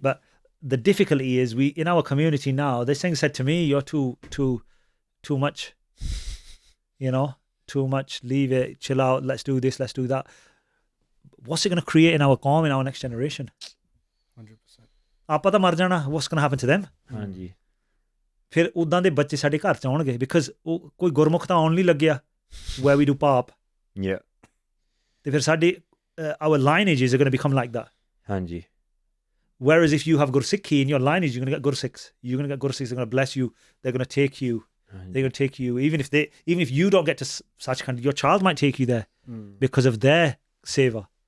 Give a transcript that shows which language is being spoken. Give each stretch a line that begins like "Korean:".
English: But the difficulty is, we in our community now, this thing said to me, "You're too much." You know, too much. Leave it. Chill out. Let's do this. Let's do that. What's it going to create in our qawm, in our next generation? 100%.
Punjabi: ਆਪਾਂ ਤਾਂ ਮਰ ਜਾਣਾ.
English: What's going to happen to them?
Punjabi: Hanji. ਫਿਰ ਉਦਾਂ ਦੇ ਬੱਚੇ ਸਾਡੇ ਘਰ ਚ ਆਉਣਗੇ
English: because
Punjabi: ਉਹ ਕੋਈ ਗੁਰਮੁਖ ਤਾਂ ਆਉਣ ਨਹੀਂ ਲੱਗਿਆ
English: where we do pop. Yeah.
Punjabi: ਤੇ ਫਿਰ ਸਾਡੇ
English: our lineages are going to become like that.
Punjabi: Hanji.
English: Whereas if you have Gursikhi in your lineage, you're going to get Gursikhs. You're going to get Gursikhs. They're going to bless you. They're going to take you. They're going to take you. Even if you don't get to such kind, your child might take you there because of their seva.